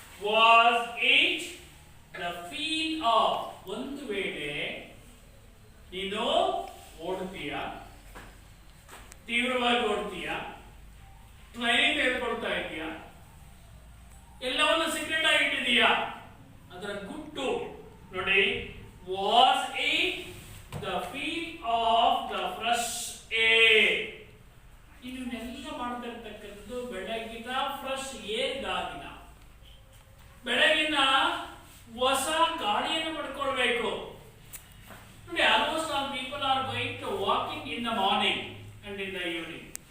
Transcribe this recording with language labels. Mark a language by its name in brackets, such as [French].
[English] Was it the field of? [Kannada] ಒಂದು ವೇಳೆ ನೀನು ಓಡ್ತೀಯ, ತೀವ್ರವಾಗಿ ಓಡ್ತೀಯ, ಟ್ರೈನಿಂಗ್ ತೆಗೆದುಕೊಳ್ತಾ ಇದೀಯ, ಎಲ್ಲವನ್ನು ಸೀಕ್ರೆಟ್ ಆಗಿ ಇಟ್ಟಿದೀಯಾ? ಅದರ ಗುಟ್ಟು ನೋಡಿ. [English] Was it the feel of the fresh air? [Kannada] ಇದನ್ನೆಲ್ಲ ಮಾಡದಿರ್ತಕ್ಕಂಥದ್ದು ಬೆಳಗಿನ ಫ್ರೆಶ್ ಏರ್ ಗಾಳಿನ, ಬೆಳಗಿನ ಹೊಸ ಗಾಳಿಯನ್ನು ಪಡ್ಕೊಳ್ಬೇಕು. ನೋಡಿ, [English] Almost all people are going to walking in the morning and in the evening.